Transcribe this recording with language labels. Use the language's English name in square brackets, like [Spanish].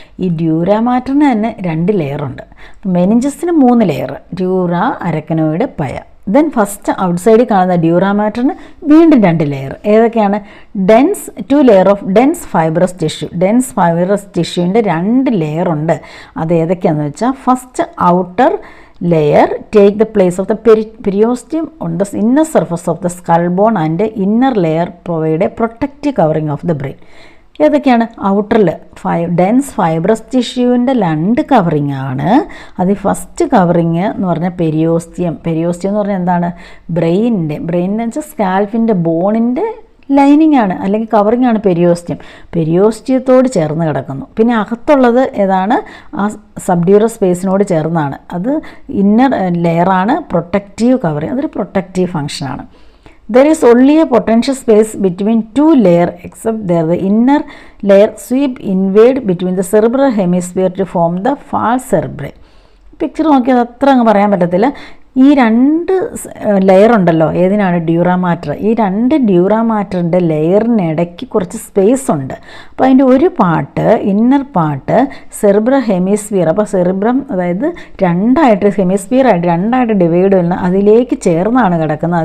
[Malayalam] ഈ ഡ്യൂറാ മാറ്ററിന് തന്നെ 2 ലെയറുണ്ട്. മെനിഞ്ചസിന് 3 layer, dura, അരക്കനോയിഡ്, പയ. ദെൻ ഫസ്റ്റ് ഔട്ട്സൈഡിൽ കാണുന്ന ഡ്യൂറാ മാറ്ററിന് വീണ്ടും 2 ലെയർ. ഏതൊക്കെയാണ്? 2 layer of dense fibrous ടിഷ്യൂവിൻ്റെ 2 layer ഉണ്ട്. അത് ഏതൊക്കെയാണെന്ന് വെച്ചാൽ, [English] First outer layer take the place of the periosteum on the inner surface of the skull bone, and inner layer provide a protective covering of the brain. [Malayalam] ഏതൊക്കെയാണ്? ഔട്ടറിൽ dense fibrous ടിഷ്യൂവിൻ്റെ 2 covering ആണ്. അത് first covering എന്ന് പറഞ്ഞാൽ periosteum എന്ന് പറഞ്ഞാൽ എന്താണ്? ബ്രെയിനിൻ്റെ വെച്ചാൽ സ്കാൽപ്പിൻ്റെ ബോണിൻ്റെ lining ആണ്, അല്ലെങ്കിൽ കവറിങ് ആണ് പെരിയോസ്റ്റിയത്തോട് ചേർന്ന് കിടക്കുന്നു. പിന്നെ അകത്തുള്ളത് ഏതാണ്? ആ സബ്ഡ്യൂറൽ സ്പേസിനോട് ചേർന്നാണ്. അത് ഇന്നർ ലെയറാണ്, പ്രൊട്ടക്റ്റീവ് കവറിങ്. അതൊരു പ്രൊട്ടക്റ്റീവ് ഫംഗ്ഷനാണ്. [English] There is only a potential space between 2 layers, except there the inner layer sweep inward between the cerebral hemisphere to form the false cerebrae. [Malayalam] Picture നോക്കിയാൽ അത്ര അങ്ങ് പറയാൻ പറ്റത്തില്ല. ഈ രണ്ട് ലെയർ ഉണ്ടല്ലോ, ഏതിനാണ്? ഡ്യൂറാമാറ്റർ. ഈ രണ്ട് ഡ്യൂറാമാറ്ററിൻ്റെ ലെയറിനിടയ്ക്ക് കുറച്ച് സ്പേസ് ഉണ്ട്. അപ്പോൾ അതിൻ്റെ ഒരു part, inner part cerebral hemisphere. അപ്പോൾ സെറിബ്രം അതായത് രണ്ടായിട്ട് ഹെമിസ്ഫിയറായിട്ട് രണ്ടായിട്ട് ഡിവൈഡ് ചെയ്യുന്ന അതിലേക്ക് ചേർന്നാണ് കിടക്കുന്നത്.